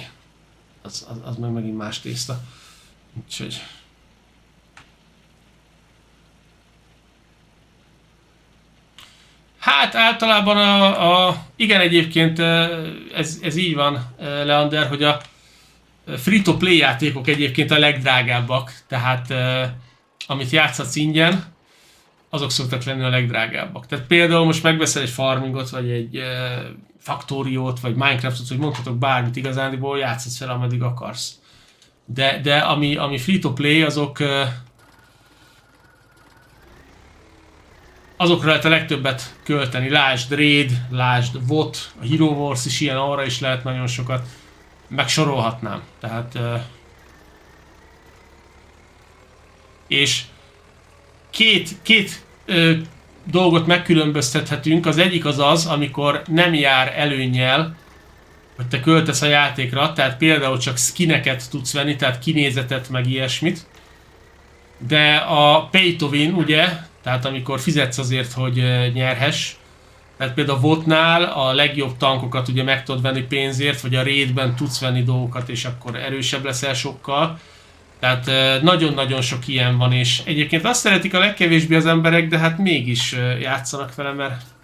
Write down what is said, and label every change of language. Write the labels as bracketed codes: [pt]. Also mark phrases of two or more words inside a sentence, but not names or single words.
[hu] Az meg megint más tészta. Úgyhogy... Hát általában igen, egyébként ez így van, Leander, hogy a [en] free-to-play [hu] játékok egyébként a legdrágábbak, tehát amit játszhatsz ingyen, azok szoktak lenni a legdrágábbak. Tehát például most megveszel egy farmingot, vagy egy faktóriót, vagy Minecraftot, vagy mondhatok bármit igazándiból, játszhatsz fel, ameddig akarsz. De ami [en] free-to-play, [hu] azokra lehet a legtöbbet költeni. Lásd Raid, lásd VOT, a Hero Wars is ilyen, arra is lehet nagyon sokat. Meg sorolhatnám. Tehát... és két dolgot megkülönböztethetünk. Az egyik az, amikor nem jár előnnyel, hogy te költesz a játékra, tehát például csak skineket tudsz venni, tehát kinézetet, meg ilyesmit. De a [en] pay to win, [hu] ugye, tehát amikor fizetsz azért, hogy nyerhess, tehát például a VOT-nál a legjobb tankokat ugye meg tudod venni pénzért, vagy a raidben tudsz venni dolgokat, és akkor erősebb leszel sokkal. Tehát nagyon-nagyon sok ilyen van, és egyébként azt szeretik a legkevésbé az emberek, de hát mégis játszanak vele, mert...